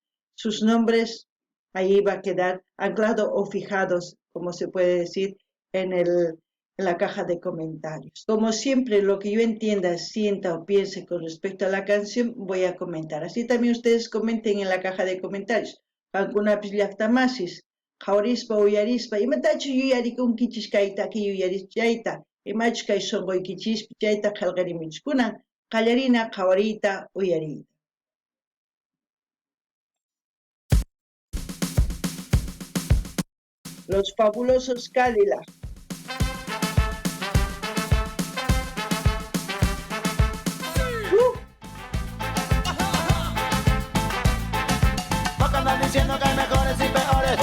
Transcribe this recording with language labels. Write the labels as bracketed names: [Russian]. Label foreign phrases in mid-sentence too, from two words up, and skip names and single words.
[Spanish] Sus nombres ahí va a quedar anclado o fijados, como se puede decir, en la caja de comentarios. Como siempre, lo que yo entienda, sienta o piense con respecto a la canción, voy a comentar. Así también ustedes comenten en la caja de comentarios. [Quechua] Kankunapis llaqtamasis, qhawrispa uyarispa, imatachu yuyarikunkichis kayta ki yuyaris chayta, imachu kay sonqoykichispi chayta qillqarimichis. Kunan qallarina qhawariyta uyariyta. [Spanish] Los fabulosos Cadillac. Vos que andas diciendo que hay mejores y peores.